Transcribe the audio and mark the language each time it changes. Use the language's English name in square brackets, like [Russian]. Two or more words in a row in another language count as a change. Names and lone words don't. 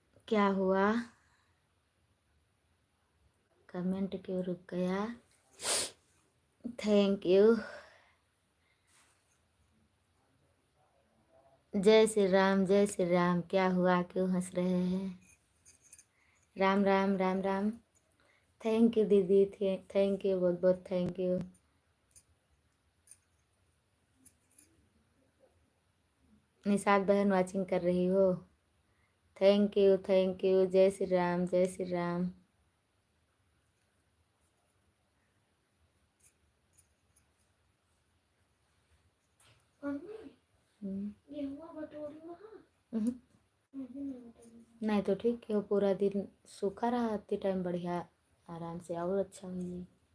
[Hindi] क्या हुआ? कमेंट क्यों रुक गया? [English] thank you. [Hindi] जय श्री राम, जय श्री राम। क्या हुआ, क्यों हंस रहे हैं? राम राम राम राम। [English] thank you [Hindi] दीदी, [English] thank you, [Hindi] बहुत बहुत [English] thank you. [Hindi] निशाद बहन वाचिंग कर रही हो? [English] thank you, thank you. [Hindi] जय श्री राम, जय श्री राम। ये हुआ बटोरी वहाँ? नहीं तो ठीक है, वो पूरा दिन सूखा रहा, इतने टाइम बढ़िया आराम से और अच्छा हुई।